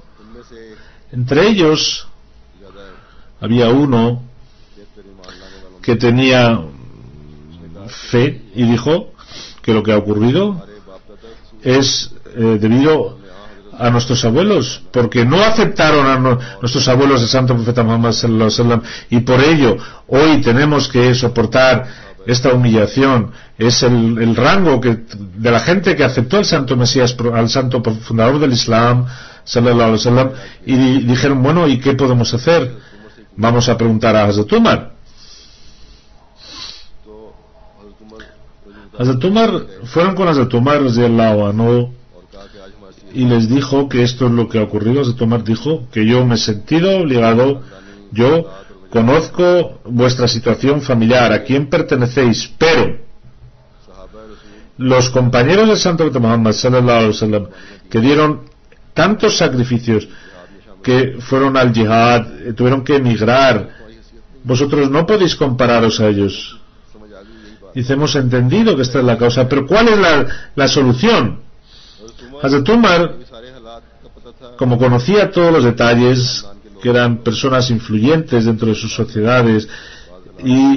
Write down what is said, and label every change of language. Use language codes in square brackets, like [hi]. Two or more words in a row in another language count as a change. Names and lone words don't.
[es] Entre ellos había uno que tenía fe y dijo que lo que ha ocurrido es debido a nuestros abuelos, porque no aceptaron a nuestros abuelos el santo profeta Muhammad [ar] صلى الله عليه وسلم, [es] y por ello hoy tenemos que soportar esta humillación. Es el rango de la gente que aceptó al santo Mesías, al santo fundador del Islam [ar] صلى الله عليه وسلم, [es] y dijeron, bueno, ¿y qué podemos hacer? Vamos a preguntar a Hazrat Umar. Hazrat Umar, fueron con Hazrat Umar [ar] رضي الله عنه [es] y les dijo que esto es lo que ha ocurrido. Hazrat Umar dijo que yo me he sentido obligado, yo conozco vuestra situación familiar, a quién pertenecéis, pero los compañeros del santo profeta Muhammad [ar] صلى الله عليه وسلم, [es] que dieron tantos sacrificios, que fueron al jihad, tuvieron que emigrar, vosotros no podéis compararos a ellos. Dice, hemos entendido que esta es la causa, pero ¿cuál es la solución? Hazrat Umar, como conocía todos los detalles, que eran personas influyentes dentro de sus sociedades, y